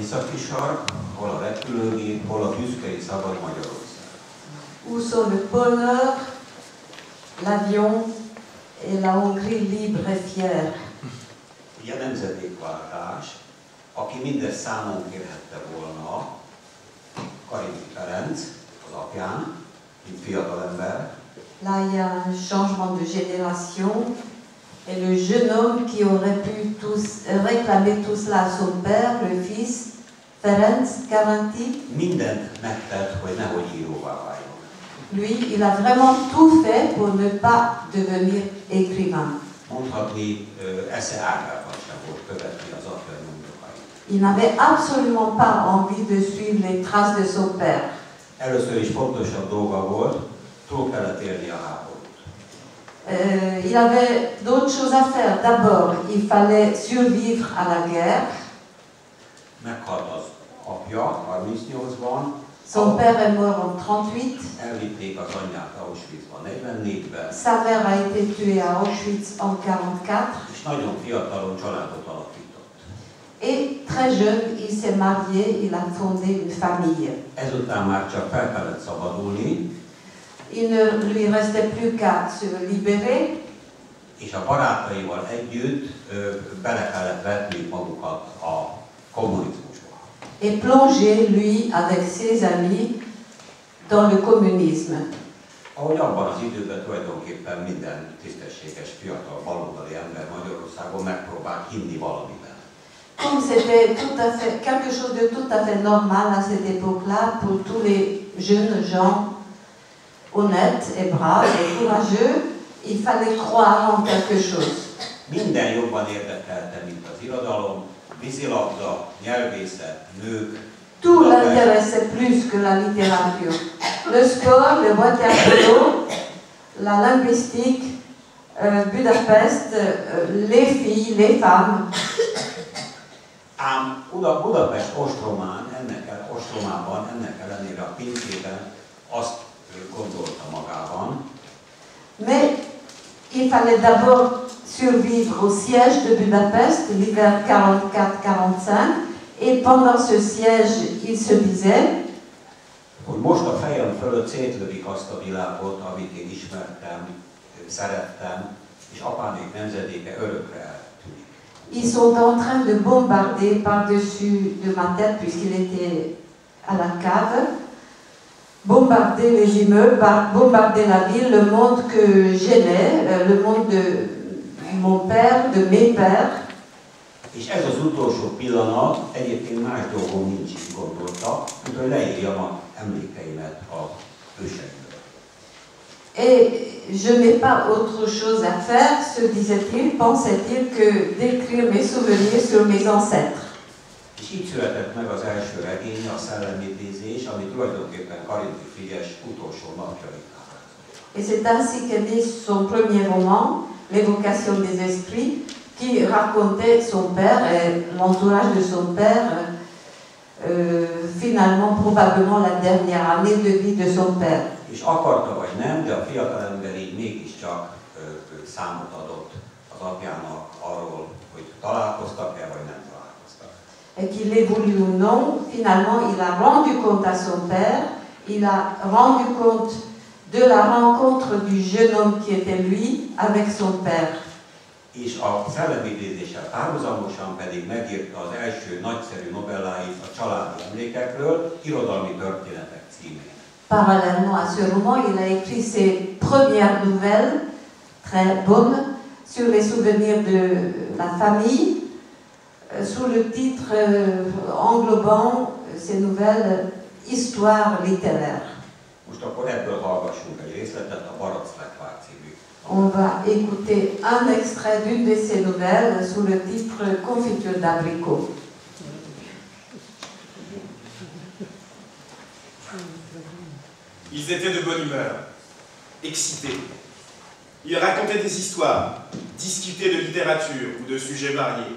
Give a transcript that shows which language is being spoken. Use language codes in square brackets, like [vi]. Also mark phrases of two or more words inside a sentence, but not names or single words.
[hu] sark, hol a repülőgép, hol a tüzkei szabad Magyarország. [fr] Où sont le pôle Nord, l'avion et la Hongrie libre et fière. [hu] Ugye nemzedékváltás, aki mindezt számon kérhette volna, Karinti Ferenc, az apján, mint fiatalember. [fr] Là, il y a un changement de génération. Et le jeune homme qui aurait pu réclamer tout cela à son père, le fils, Ferenc Karinti, [hu] mindent megtett, hogy nehogy íróvá váljon. [fr] lui, il a vraiment tout fait pour ne pas devenir écrivain. [hu] Mondhatni, esze ágában sem volt követni az apja nyomdokait. [fr] Il n'avait absolument pas envie de suivre les traces de son père. [hu] Először is fontosabb dolga volt, túl kellett érni a háborút. [fr] Il avait d'autres choses à faire. D'abord, il fallait survivre à la guerre. [hu] Meghalt az apja 38-ban. [fr] Son père est mort en 38. [hu] Elvitték az anyját Auschwitzba 44-ben. [fr] Sa mère a été tuée à Auschwitz en 44. [hu] És nagyon fiatalon családot alapított. [fr] Et très jeune, il s'est marié, il a fondé une famille. [hu] Ezután már csak fel kellett szabadulni. [fr] Il ne lui restait plus qu'à se libérer. [hu] És a barátaival együtt bele kellett vetni magukat a kommunizmusba. [fr] Et plonger, lui, avec ses amis, dans le communisme. [hu] Ahogy abban az időben tulajdonképpen minden tisztességes fiatal baloldali ember Magyarországon megpróbált hinni valamiben. [fr] Comme c'était tout à fait quelque chose de tout à fait normal à cette époque-là pour tous les jeunes gens honnêtes et braves et courageux, il fallait croire en quelque chose. [hu] Minden jobban érdekelte, mint az irodalom, vízilabda, nyelvészet, nők. [fr] Tout l'intéressait plus que la littérature. Le sport, le waterpolo, la linguistique, Budapest, les filles, les femmes. [hu] Ám Budapest ostromában, ennek ellenére a pincében azt gondolta magában, [fr] mais il fallait d'abord survivre au siège de Budapest, l'hiver 44-45, et pendant ce siège, il se disait, [hu] hogy most a fejem fölött szétlövik azt a világot, amit én ismertem, szerettem, és apámék nemzedéke örökre eltűnik. [fr] Ils sont en train de bombarder par-dessus de ma tête, puisqu'il était à la cave, bombarder les immeubles, bombarder la ville, le monde que j'aimais, le monde de mon père, de mes pères. [hu] És ez az utolsó pillanat, egyébként más dolgom nincs, így gondolta, mint hogy leírjam a emlékeimet a őseimről. [fr] Et je n'ai pas autre chose à faire, se disait-il, pensait-il, que d'écrire mes souvenirs sur mes ancêtres. [hu] És így született meg az első regénye, a Szellemidézés, ami tulajdonképpen Karinti Frigyes utolsó napjait ábrázolja. [fr] Et c'est ainsi qu'est né son premier roman, L'évocation des esprits, qui racontait son père et l'entourage de son père, finalement probablement la dernière année de vie de son père. [hu] És akarta vagy nem, de a fiatalember így mégiscsak számot adott az apjának arról, hogy találkoztak-e vagy nem találkoztak. [fr] Et qu'il ait voulu ou non, finalement il a rendu compte à son père, il a rendu compte de la rencontre du jeune homme qui était lui avec son père. [hu] És a Szellemidézéssel párhuzamosan pedig megírta az első nagyszerű novelláit a családi emlékekről, Irodalmi történetek címén. [fr] Parallèlement à ce roman, il a écrit ses premières nouvelles, très bonnes, sur les souvenirs de la famille, sous le titre englobant ces nouvelles Histoire littéraire. [hu] Most akkor ebből hallgassunk egy részletet, a Barackfekvár című. [fr] On va écouter un extrait d'une de ces nouvelles sous le titre Confiture d'abricot. Ils étaient de bonne humeur, excités. Ils racontaient des histoires, discutaient de littérature ou de sujets variés.